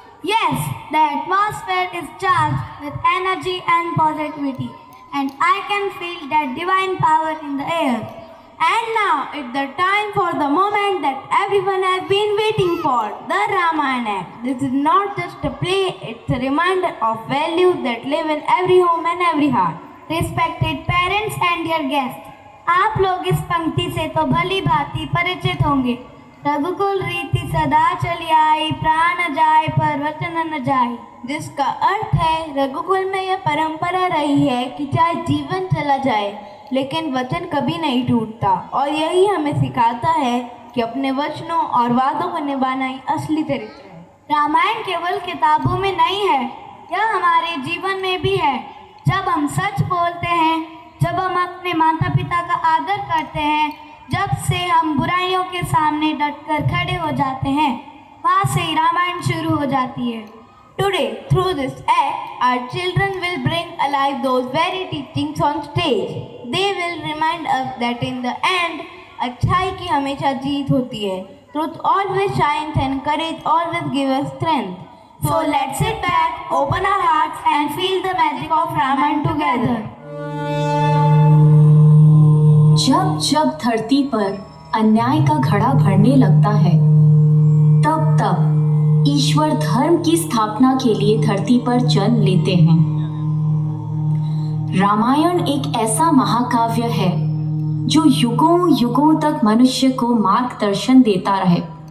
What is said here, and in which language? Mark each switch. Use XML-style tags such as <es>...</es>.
<en>Yes, the atmosphere is charged with energy and positivity, and I can feel that divine power in the air. And now it's the time for the moment that everyone has been waiting for, the Ramayana Act. This is not just a play, it's a reminder of values that live in every home and every heart. Respected parents and dear guests,</en> <hi>आप लोग इस पंक्ति से तो भली भांति परिचित होंगे। रघुकुल रीति सदा चली आई, प्राण जाए पर वचन न जाए। जिसका अर्थ है रघुकुल में यह परंपरा रही है कि चाहे जीवन चला जाए लेकिन वचन कभी नहीं टूटता, और यही हमें सिखाता है कि अपने वचनों और वादों को निभाना ही असली चरित्र है। रामायण केवल किताबों में नहीं है, यह हमारे जीवन में भी है। जब हम सच बोलते हैं, जब हम अपने माता पिता का आदर करते हैं, जब से हम बुराइयों के सामने डटकर खड़े हो जाते हैं, वहाँ से ही रामायण शुरू हो जाती है।</hi> <en>Today, through this act, our children will bring alive those very teachings on stage. They will remind us that in the end,</en> <hi>अच्छाई की हमेशा जीत होती है.</hi> <en>Truth always shines and courage always gives us strength. So let's sit back, open our hearts and feel the magic of Ramayana together.</en> <hi>जब जब धरती पर अन्याय का घड़ा भरने लगता है, तब तब ईश्वर धर्म की स्थापना के लिए धरती पर जन्म लेते हैं। रामायण एक ऐसा महाकाव्य है जो युगों युगों तक मनुष्य को मार्गदर्शन देता रहे।</hi>